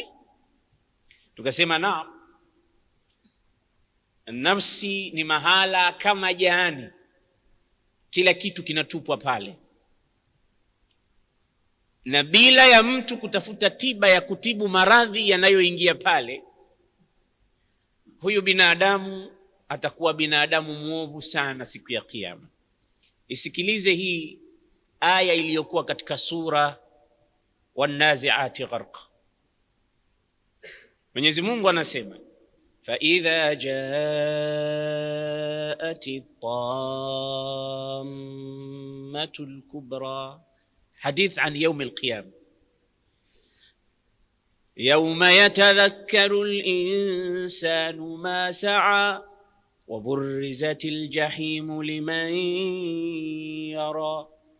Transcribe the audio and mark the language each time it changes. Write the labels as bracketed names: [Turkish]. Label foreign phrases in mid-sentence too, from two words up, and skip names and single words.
[Swahili] Tukasema naam, nafsi ni mahala kama jahani, kila kitu kinatupwa pale, na bila ya mtu kutafuta tiba ya kutibu maradhi yanayoingia pale, huyu binadamu atakuwa binadamu mwovu sana siku ya Kiyama. Isikilize hii aya iliyokuwa katika sura Wan-Nazi'ati Gharqa. Mwenyezi Mungu anasema [Arabic] فإذا جاءت الطامة الكبرى، حديث عن يوم القيامة، يوم يتذكر الإنسان ما سعى وبرزت الجحيم لمن يرى